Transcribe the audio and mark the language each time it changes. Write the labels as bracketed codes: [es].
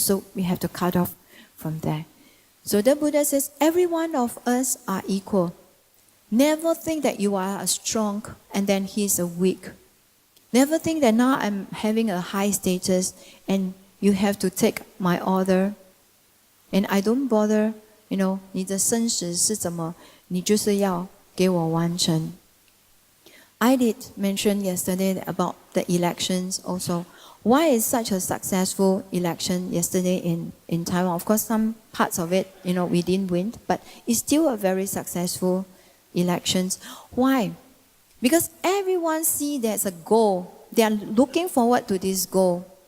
[en] So we have to cut off from there. So the Buddha says, every one of us are equal. Never think that you are a strong and then he's a weak. Never think that now I'm having a high status and you have to take my order. And I don't bother, [zh] 你的生死是怎么，你就是要给我完成。 [en] I did mention yesterday about the elections also. Why is such a successful election yesterday in Taiwan? Of course, some parts of it, we didn't win, but it's still a very successful elections. Why? Because everyone sees there's a goal. They are looking forward to this goal.